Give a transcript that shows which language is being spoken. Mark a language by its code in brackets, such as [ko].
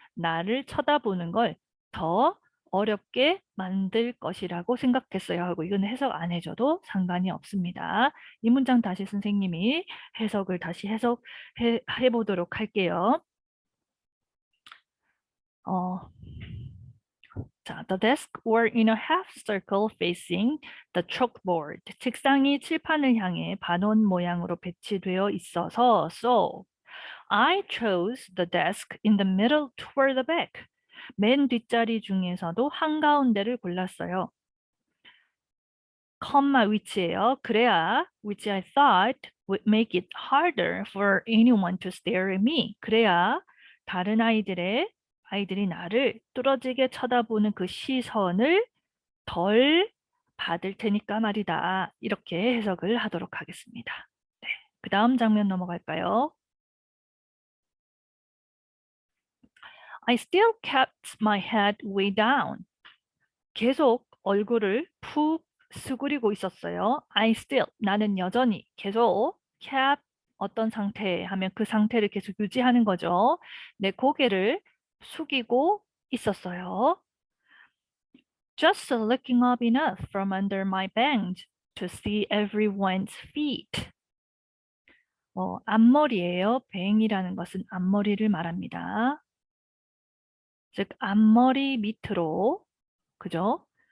[ko] 나를 쳐다보는 걸 더 어렵게 만들 것이라고 생각했어요 하고 이건 해석 안 해줘도 상관이 없습니다. 이 문장 다시 선생님이 해석을 다시 해석해 보도록 할게요. 어, 자, [en] the desk were in a half circle facing the chalkboard. [ko] 책상이 칠판을 향해 반원 모양으로 배치되어 있어서 [en] so I chose the desk in the middle toward the back. [ko] 맨 뒷자리 중에서도 한가운데를 골랐어요. 컴마 위치예요. 그래야 [en] which I thought would make it harder for anyone to stare at me. [ko] 그래야 다른 아이들이 나를 뚫어지게 쳐다보는 그 시선을 덜 받을 테니까 말이다. 이렇게 해석을 하도록 하겠습니다. 네, 그 다음 장면 넘어갈까요? [en] I still kept my head way down. [ko] 계속 얼굴을 푹 수그리고 있었어요. [en] I still, [ko] 나는 여전히 계속 [en] kept [ko] 어떤 상태 하면 그 상태를 계속 유지하는 거죠. 내 고개를 숙이고 있었어요. [en] Just looking up enough from under my bench to see everyone's feet. [ko] 앞머리예요. 뱅이라는 것은 앞머리를 말합니다. 즉 앞머리 밑으로 그죠?